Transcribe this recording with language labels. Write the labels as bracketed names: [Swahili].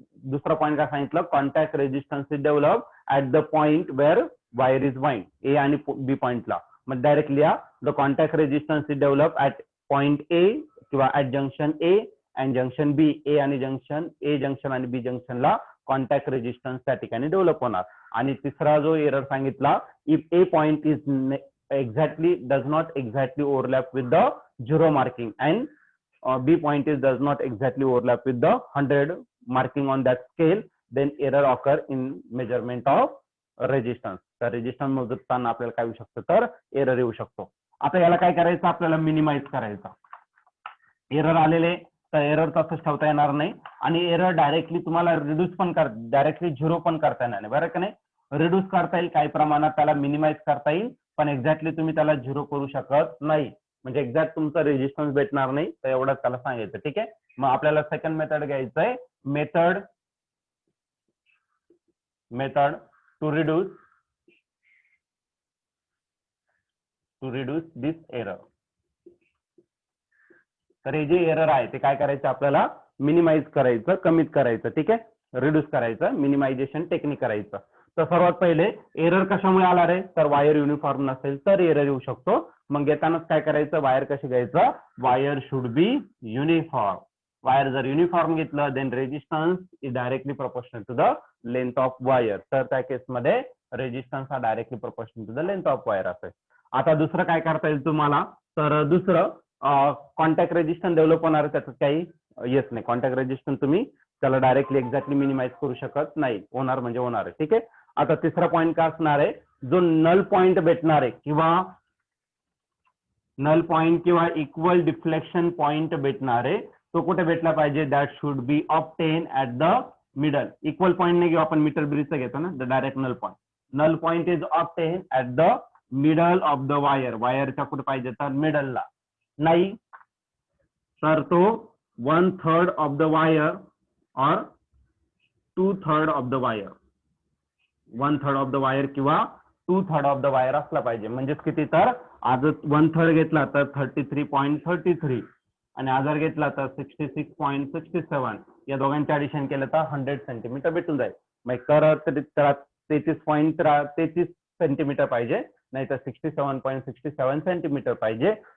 [Marathi] दुसरा पॉईंट काय सांगितलं, [English] contact resistance is develop at the point where wire is wind, [Marathi] ए आणि बी पॉइंटला. [English] मग directly the contact resistance is develop at point A किंवा at junction A and junction B. [Marathi] ए आणि junction आणि बी जंक्शनला कॉन्टॅक्ट रेजिस्टन्स त्या ठिकाणी डेव्हलप होणार. आणि तिसरा जो एरर सांगितला, [English] If A point is exactly does not exactly overlap with the 0 marking and B point is does not exactly overlap with the 100 marking on that scale, then error occur in measurement of resistance. [Marathi] तर resistance मोजताना आपल्याला काय होऊ शकतं, तर error येऊ शकतो. आता याला काय करायचं, आपल्याला मिनिमाइज करायचं. एरर आलेले तर एरर तसंच ठेवता येणार नाही आणि एरर डायरेक्टली तुम्हाला रिड्यूस पण डायरेक्टली 0 पण करता येणार नाही, बरं का नाही. रिड्यूस करता येईल, काही प्रमाणात त्याला मिनिमाइज करता येईल, पण एक्झॅक्टली तुम्ही त्याला 0 करू शकत नाही. म्हणजे एक्झॅक्ट तुमचा रेजिस्टन्स भेटणार नाही, तर एवढंच त्याला सांगायचं. ठीक आहे. मग आपल्याला सेकंड मेथड घ्यायचंय, method [English] method to reduce this error. [Marathi] तर हे जे एरर आहे ते काय करायचं आपल्याला मिनिमाइज करायचं, कमीत करायचं, ठीक आहे, रिड्यूस करायचं, मिनिमायझेशन टेक्निक करायचं. तर सर्वात पहिले एरर कशामुळे आला रे, तर वायर युनिफॉर्म नसेल तर एरर येऊ शकतो. मग घेतानाच काय करायचं, वायर कशी घ्यायचं, [English] Wire should be uniform. [Marathi] Wire जर युनिफॉर्म घेतलं [English] Then resistance is directly proportional to the length of wire. [Marathi] तर त्या केसमध्ये रेजिस्टन्स हा [English] directly proportional to the length of wire [Marathi] असेल. आता दुसरं काय करता येईल तुम्हाला, तर दुसरं कॉन्टॅक्ट रेजिस्टन्स डेव्हलप होणार, त्याचं काही येत नाही. कॉन्टॅक्ट रेजिस्टन्स तुम्ही त्याला डायरेक्टली एक्झॅक्टली मिनिमाइज करू शकत नाही, होणार म्हणजे होणार आहे, ठीक आहे. आता तिसरा पॉईंट काय असणार आहे, जो नल पॉईंट भेटणार आहे किंवा नल पॉईंट किंवा इक्वल डिफ्लेक्शन पॉईंट भेटणार आहे, तो कुठे भेटला पाहिजे, [English] That should be obtain at the middle. [Marathi] Equal point नाही घेऊ आपण, मीटर ब्रिजचं घेतो ना, [English] The direct null point. Null point is obtain at the middle of the wire. [Marathi] वायरच्या कुठे पाहिजे तर मिडलला. नाही तर तो [English] 1/3 of the wire और 2/3 of the wire. 1/3 of the wire किंवा 2/3 of the wire [Marathi] असला पाहिजे. म्हणजेच किती, तर आज 1/3 घेतला तर 33.33 आणि आजार घेतला तर 66.67. या दोघांचे ऍडिशन केलं तर 100 सेंटीमीटर भेटून जाईल. मग तर 33.33 सेंटीमीटर पाहिजे, नाही तर 67.67 सेंटीमीटर पाहिजे.